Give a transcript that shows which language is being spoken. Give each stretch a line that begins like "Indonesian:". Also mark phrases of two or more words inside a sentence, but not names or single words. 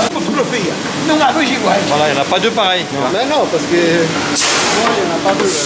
Portuguese: fotografia. Não há dois iguais.
French: Voilà, il n'y en a pas deux pareils. Mais non, parce que moi, il n'y en a pas deux.